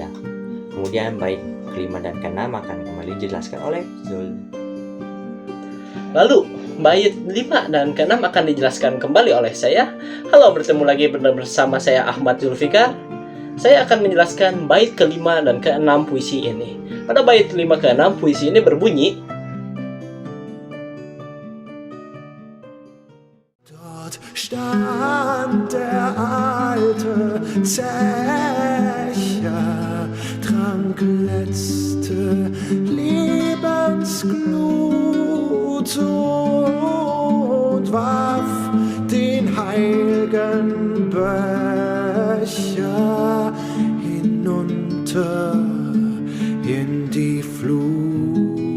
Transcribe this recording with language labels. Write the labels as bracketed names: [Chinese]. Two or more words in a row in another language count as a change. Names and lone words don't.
[Indonesian] Kemudian bait kelima dan keenam akan kembali dijelaskan oleh Zul. Lalu bait 5 dan ke-6 akan dijelaskan kembali oleh saya. Halo, bertemu lagi bersama saya Ahmad Zulfikar. Saya akan menjelaskan bait ke-5 dan ke-6 puisi ini. Pada bait 5 ke-6 puisi ini berbunyi, [German] Dort stand der alte Zecher, trank letzte Lebensglut und warf den heiligen Becher hinunter in die Flut.